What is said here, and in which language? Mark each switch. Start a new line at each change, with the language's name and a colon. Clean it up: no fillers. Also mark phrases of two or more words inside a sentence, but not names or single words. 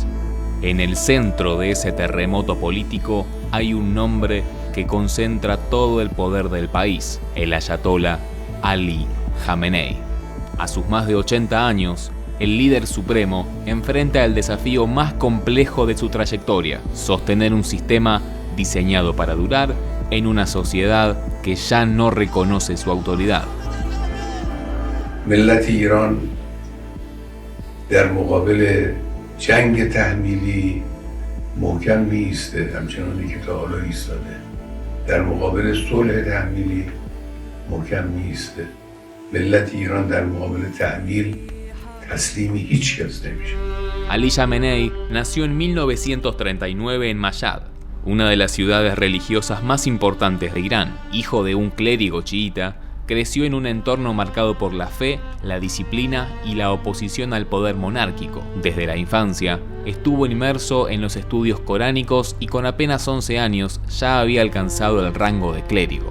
Spanish: En el centro de ese terremoto político hay un nombre que concentra todo el poder del país, el ayatolá Ali Jamenei. A sus más de 80 años, el líder supremo enfrenta el desafío más complejo de su trayectoria: sostener un sistema diseñado para durar en una sociedad que ya no reconoce su autoridad.
Persian: ملت ایران در مقابل جنگ تحمیلی محکم می‌ایسته، همچنانی که تا حالا ایستاده. در مقابل صلح تحمیلی محکم می‌ایسته. ملت ایران در مقابل تحمیل تسلیم هیچ کس نمیشه.
Spanish: Ali Jamenei nació en 1939 en Mashhad, una de las ciudades religiosas más importantes de Irán. Hijo de un clérigo chiita, creció en un entorno marcado por la fe, la disciplina y la oposición al poder monárquico. Desde la infancia, estuvo inmerso en los estudios coránicos y con apenas 11 años ya había alcanzado el rango de clérigo.